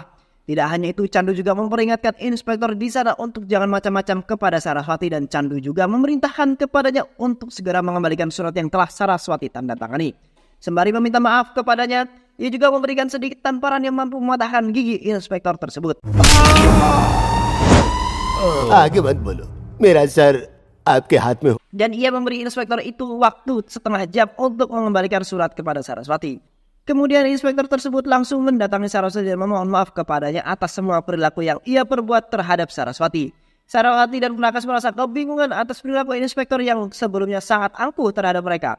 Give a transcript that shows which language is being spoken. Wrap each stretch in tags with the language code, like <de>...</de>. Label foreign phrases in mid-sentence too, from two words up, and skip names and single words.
<id>Tidak hanya itu, Chandu juga memperingatkan inspektor di sana untuk jangan macam-macam kepada Saraswati dan Chandu juga memerintahkan kepadanya untuk segera mengembalikan surat yang telah Saraswati tanda tangani. Sembari meminta maaf kepadanya, ia juga memberikan sedikit tamparan yang mampu mematahkan gigi inspektor tersebut.</id> <hi>आगे मत बोलो मेरा सर आपके हाथ में हो।</hi> <id>Dan ia memberi inspektor itu waktu setengah jam untuk mengembalikan surat kepada Saraswati. Kemudian inspektor tersebut langsung mendatangi Saraswati dan memohon maaf kepadanya atas semua perilaku yang ia perbuat terhadap Saraswati. Saraswati dan Prakas merasa kebingungan atas perilaku inspektor yang sebelumnya sangat angkuh terhadap mereka.</id>